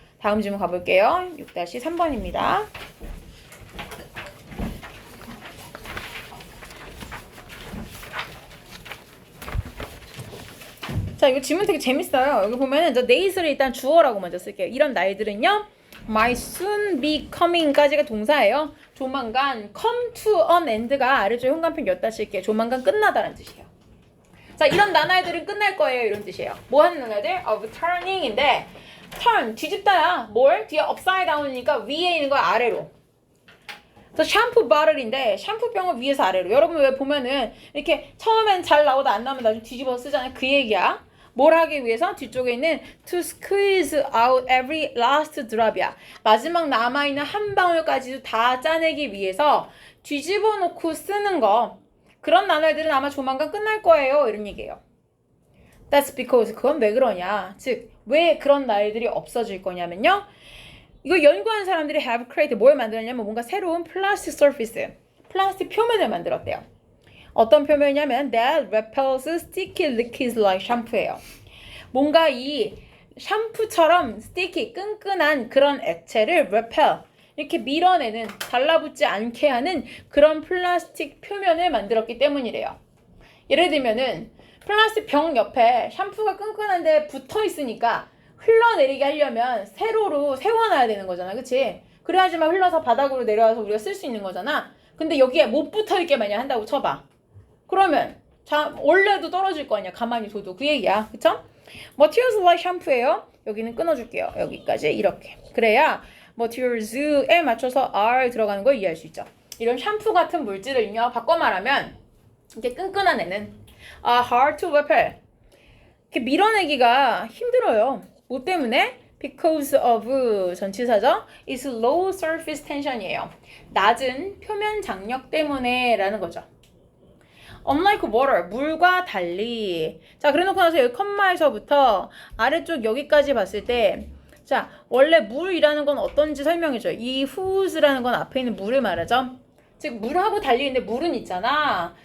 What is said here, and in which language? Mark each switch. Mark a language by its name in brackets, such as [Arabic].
[Korean] 다음 질문 가볼게요. 6-3번입니다. 자, 이거 질문 되게 재밌어요. 여기 보면은 저 days를 일단 주어라고 먼저 쓸게요. 이런 날들은요. might soon be coming까지가 동사예요. 조만간 [English] come to an end [Korean] 가 아래쪽 현관편 였다 쓸게요. 조만간 끝나다라는 뜻이에요. 자, 이런 나날들은 끝날 거예요. 이런 뜻이에요. 뭐 하는 나날들? [English] of turning [Korean] 인데 turn, 뒤집다야. 뭘? 뒤에 [English] upside down [Korean] 이니까 위에 있는 거 아래로. 그래서 샴푸 바틀인데 샴푸병을 위에서 아래로. 여러분 왜 보면은 이렇게 처음엔 잘 나오다 안 나오면 나중에 뒤집어 쓰잖아요. 그 얘기야. 뭘 하기 위해서? 뒤쪽에 있는 [English] to squeeze out every last drop이야. [Korean] 마지막 남아있는 한 방울까지도 다 짜내기 위해서 뒤집어 놓고 쓰는 거. 그런 나날들은 아마 조만간 끝날 거예요. 이런 얘기예요. [English] That's because [Korean] 그건 왜 그러냐. 즉, 왜 그런 날들이 없어질 거냐면요. 이거 연구한 사람들이 [English] have created [Korean] 뭘 만들었냐면 뭔가 새로운 플라스틱 surface, 플라스틱 표면을 만들었대요. 어떤 표면이냐면 [English] that repels sticky liquids like shampoo예요. [Korean] 뭔가 이 샴푸처럼 sticky, 끈끈한 그런 액체를 repel, 이렇게 밀어내는, 달라붙지 않게 하는 그런 플라스틱 표면을 만들었기 때문이래요. 예를 들면은 플라스틱 병 옆에 샴푸가 끈끈한데 붙어 있으니까 흘러내리게 하려면 세로로 세워놔야 되는 거잖아. 그치? 그래야지만 흘러서 바닥으로 내려와서 우리가 쓸 수 있는 거잖아. 근데 여기에 못 붙어있게 만약 한다고 쳐봐. 그러면 원래도 떨어질 거 아니야. 가만히 둬도. 그 얘기야. 그쵸? [English] Materials like shampoo [Korean] 예요. 여기는 끊어줄게요. 여기까지 이렇게. 그래야 materials에 맞춰서 R 들어가는 걸 이해할 수 있죠. 이런 샴푸 같은 물질을요. 바꿔 말하면 이렇게 끈끈한 애는 [English] hard to repel. [Korean] 이렇게 밀어내기가 힘들어요. 뭐 때문에? [English] Because of [Korean] 전치사죠. [English] It's low surface tension이에요. [Korean] 낮은 표면 장력 때문에 라는 거죠. [English] Unlike water, [Korean] 물과 달리. 자, 그래놓고 나서 여기 컴마에서부터 아래쪽 여기까지 봤을 때, 자, 원래 물이라는 건 어떤지 설명해줘요. 이 whose라는 건 앞에 있는 물을 말하죠. 즉, 물하고 달리 있는데 물은 있잖아.